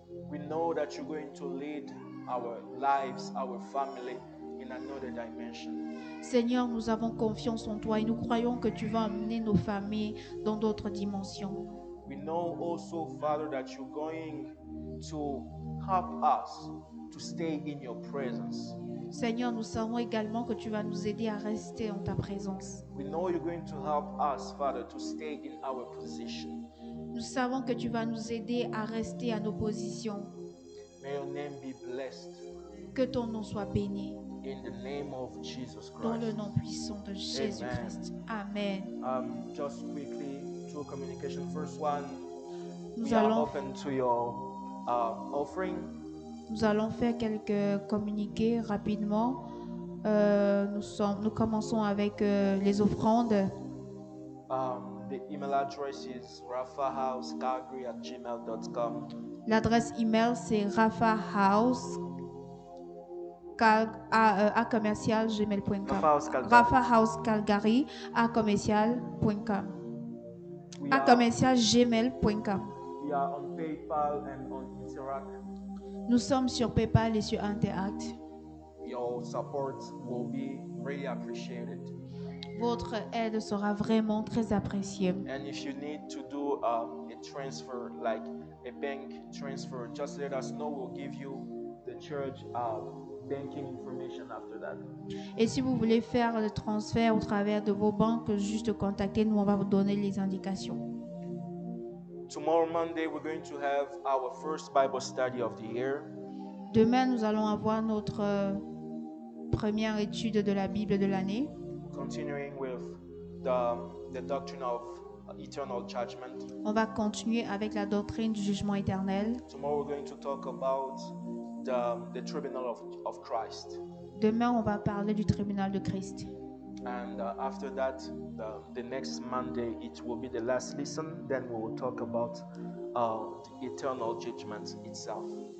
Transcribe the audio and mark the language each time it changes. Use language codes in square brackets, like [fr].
[en] We know that you're going to lead our lives, our family in another dimension. [fr] Seigneur, nous avons confiance en toi et nous croyons que tu vas amener nos familles dans d'autres dimensions. [en] We know also, Father, that you're going to help us to stay in your presence. [fr] Seigneur, nous savons également que tu vas nous aider à rester en ta présence. [en] We know you're going to help us, Father, to stay in our position. [fr] Nous savons que tu vas nous aider à rester à nos positions. [en] May your name be blessed. [fr] Que ton nom soit béni. [en] In the name of Jesus Christ. [fr] Dans le nom puissant de Jésus-Christ. [en] Amen. Just quickly, two communication. First one, [fr] Nous [en] we are [fr] allons, [en] open to your offering. [fr] nous allons faire quelques communiqués rapidement. Nous commençons avec les offrandes. [en] The email address is rafahousecalgary@gmail.com. [fr] L'adresse email c'est rafahouse@gmail.com. [en] rafahousecalgary@gmail.com. @gmail.com. We are on PayPal and on Interact. [fr] Nous sommes sur PayPal et sur Interact. [en] Your support will be really appreciated. [fr] Votre aide sera vraiment très appréciée. [en] And if you need to do a transfer, like a bank transfer, just let us know. We'll give you the church banking information after that. [fr] Et si vous voulez faire le transfert au travers de vos banques, juste contactez nous, on va vous donner les indications. [en] Tomorrow Monday, we're going to have our first Bible study of the year. [fr] Demain, nous allons avoir notre première étude de la Bible de l'année. [en] Continuing with the doctrine of eternal judgment. [fr] On va continuer avec la doctrine du jugement éternel. [en] Tomorrow we're going to talk about the tribunal of Christ. [fr] Demain, on va parler du tribunal de Christ. [en] And after that, the next Monday, it will be the last lesson. Then we will talk about the eternal judgment itself.